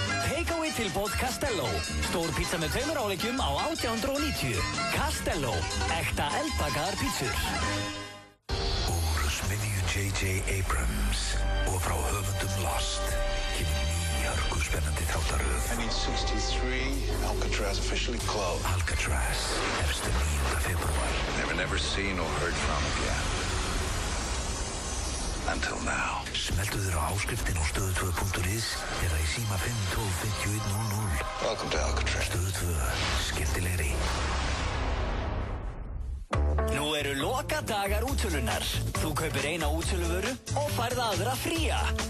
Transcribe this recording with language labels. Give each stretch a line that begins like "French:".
Icelandic: Takeaway tilboð Castello Stór pizza með 2 áleggjum á 1890 Castello, ekta eldbakaðar pítsur Úr smiðju J.J. Abrams og frá höfundum Lost kemur hörkuspennandi þáttaröð
English: I need 63, Alcatraz officially closed
Icelandic: Alcatraz, hefst 9. febrúar
English: Never seen or heard from again Until now
Icelandic: Smeltu þér á áskriftin á stöðu2.is eða í síma 512-5100
English: Welcome to Alcatraz
Icelandic: Stöðu2, skemmtilegri Nú eru lokadagar útsölunar. Þú kaupir eina útsöluvöru og færð aðra fría.